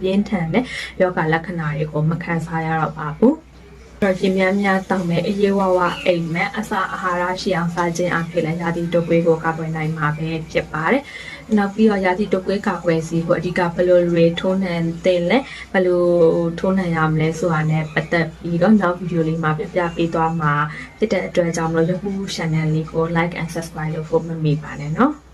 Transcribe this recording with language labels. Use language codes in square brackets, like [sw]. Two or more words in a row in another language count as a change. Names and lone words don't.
[my] င်းထန်တဲ့ယောဂလက္ခဏာတွေကိုမခံစားရတော့ပါဘူးတော့ရင်များတောင်းမယ်အရေးဝဝအိမ်မဲ့အစာအာဟာရရှိအောင်စားခြင်းအဖြစ်လည်းရာသီတုပ်ကွေးကိုကာကွယ်နိုင်မှာပဲဖြစ်ပါတယ်။နောက်ပြီးတော့ရာသီတုပ်ကွေးကာကွယ်ဆေးကိုအဓိကဘယ်လိုတွေထိုးနှံတင်လဲဘယ်လိုထိုးနှံရမလဲဆိုတာနဲ့ပတ်သက်ပြီးတော့နောက်ဗီဒီယိုလေးမှာပြပြပေးသွားမှာဖြစ်တဲ့အတွက်ကြောင့်မလို့ YouTube Channel လေးကို [en] like and subscribe [my] လုပ်ဖို့မမေ့ပါနဲ့နော်။